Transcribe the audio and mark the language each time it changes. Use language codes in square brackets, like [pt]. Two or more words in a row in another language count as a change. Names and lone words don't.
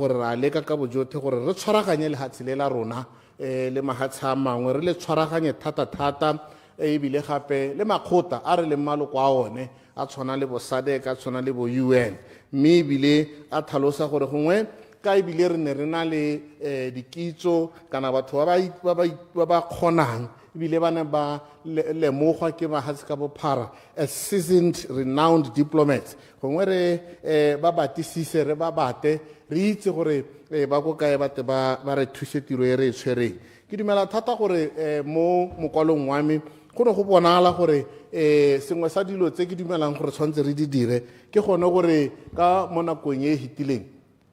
[tn] gore ra leka ka bojothe gore re tshwaraganye lehatshe le la rona le mahatshe a mangwe re le tshwaraganye thata ebile gape le makgota a re le maloko a one a tshwana le bo SADC a tshwana le bo UN mme ebile a tlhalosa gore gongwe ka ebile re ne re na le dikitso kana batho ba ba kgonang ebile ba ne ba lemogwa ke mahatshe ka bophara [en] as seasoned renowned diplomats [tn] gongwe re ba batisise re ba bate re itse gore ba go kae bate ba re thuse tiro e re e tshwereng ke dumela thata gore mo mokwalong wa me go ne go bonala gore sengwe sa dilo tse ke dumelang gore tshwanetse re di dire ke gone gore ka mo nakong e hitileng